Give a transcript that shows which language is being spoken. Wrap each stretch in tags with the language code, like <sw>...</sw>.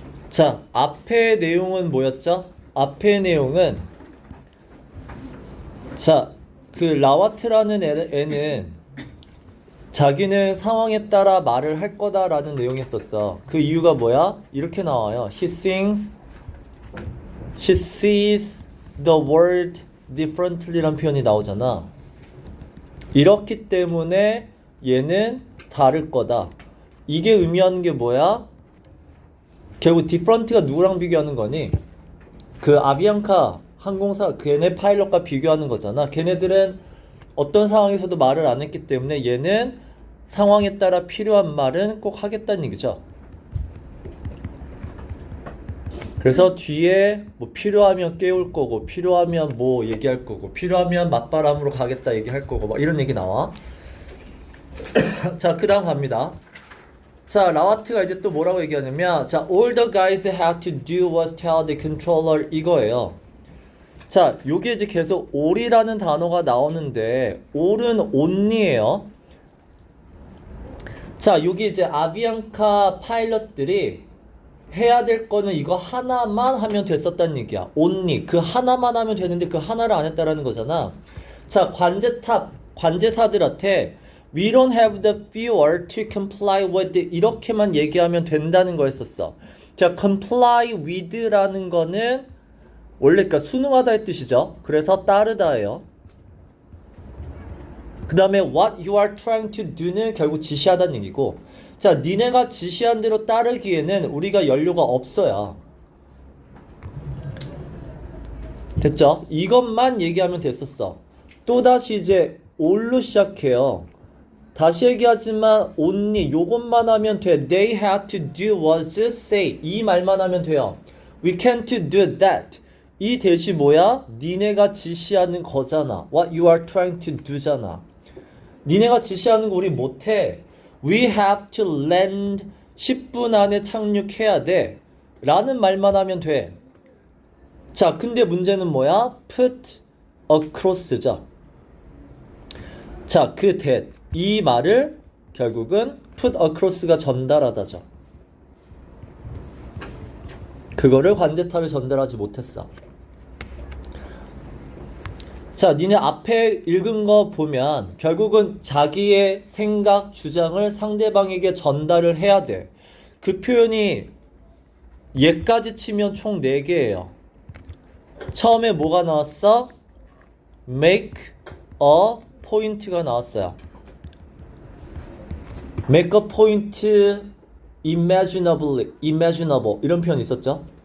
<ko>자, 앞의 내용은 뭐였죠? 앞의 내용은 자, 그 라와트라는 애는 자기는 상황에 따라 말을 할 거다라는 내용이었었어. 그 이유가 뭐야? 이렇게 나와요.</ko> <en>She sees the world differently라는</en> <ko>표현이 나오잖아. 이렇기 때문에 얘는 다를 거다. 이게 의미하는 게 뭐야? 결국 different가 누구랑 비교하는 거니? 그 아비앙카 항공사 걔네 파일럿과 비교하는 거잖아. 걔네들은 어떤 상황에서도 말을 안 했기 때문에 얘는 상황에 따라 필요한 말은 꼭 하겠다는 얘기죠. 그래서 뒤에 뭐 필요하면 깨울 거고, 필요하면 뭐 얘기할 거고, 필요하면 맞바람으로 가겠다 얘기할 거고, 막 이런 얘기 나와. 자, 그 다음 갑니다.</ko> <en>자,</en> <ko>라와트가 이제 또 뭐라고 얘기하냐면,</ko> <en>자, all the guys had to do was tell the controller</en> <ko>이거예요. 자, 요게 이제 계속 all이라는 단어가 나오는데, all은 only예요. 자, 여기 이제 아비앙카 파일럿들이 해야 될 거는 이거 하나만 하면 됐었다는 얘기야.</ko> <en>only.</en> <ko>그 하나만 하면 되는데 그 하나를 안 했다라는 거잖아.</ko> <en>자,</en> <ko>관제사들한테</ko> <en>we don't have the fuel to comply with</en> <ko>이렇게만 얘기하면 된다는 거였었어. 자, comply with라는 거는 원래 그러니까 순응하다의 뜻이죠. 그래서 따르다예요. 그 다음에</ko> <en>what you are trying to do</en> <ko>는 결국 지시하다는 얘기고, 자, 니네가 지시한 대로 따르기에는 우리가 연료가 없어요. 됐죠? 이것만 얘기하면 됐었어. 또다시 이제 all로 시작해요. 다시 얘기하지만 only 요것만 하면 돼.</ko> <en>They had to do was just say</en> <ko>이 말만 하면 돼요.</ko> <en>We can't do that.</en> <ko>이 대시 뭐야? 니네가 지시하는 거잖아.</ko> <en>What you are trying to do잖아.</en> <ko>니네가 지시하는 거 우리 못해.</ko> <en>We have to land</en> <ko>10분 안에 착륙해야 돼 라는 말만 하면 돼. 자, 근데 문제는 뭐야? Put across죠. 자, 그 that 이 말을 결국은 put across가 전달하다죠. 그거를 관제탑에 전달하지 못했어. 자, 니네 앞에 읽은 거 보면 결국은 자기의 생각, 주장을 상대방에게 전달을 해야 돼. 그 표현이 얘까지 치면 총 4개예요. 처음에 뭐가 나왔어?</ko> <en>make a point가</en> <ko>나왔어요.</ko> <en>make a point imaginable</en> <ko>이런 표현 있었죠?</ko>